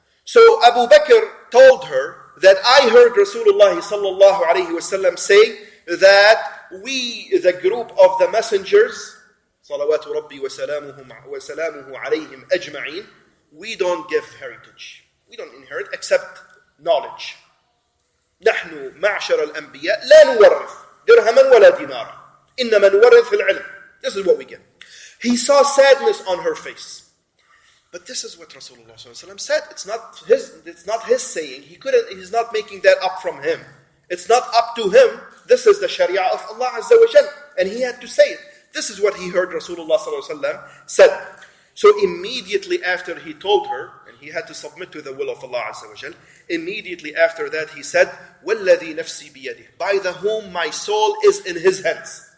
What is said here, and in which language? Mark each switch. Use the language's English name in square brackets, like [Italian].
[English] So Abu Bakr told her that I heard Rasulullah sallallahu alayhi wasallam say that we, the group of the messengers, salawatu rabbi wa salamuhu alayhim ajma'in, we don't give heritage. We don't inherit except knowledge. [Arabic] نحن معشر الأنبياء لا نورث درهما ولا دينارا إنما نورث في العلم. [English] This is what we get. He saw sadness on her face. But this is what Rasulullah ﷺ said. It's not his saying. He's not making that up from him. It's not up to him. This is the Sharia of Allah Azza wa Jal. And he had to say it. This is what he heard Rasulullah ﷺ said. So immediately after he told her, and he had to submit to the will of Allah Azza wa Jal, immediately after that he said, [Arabic] وَالَّذِي نَفْسِي بِيَدِهِ, [English] by the whom my soul is in his hands.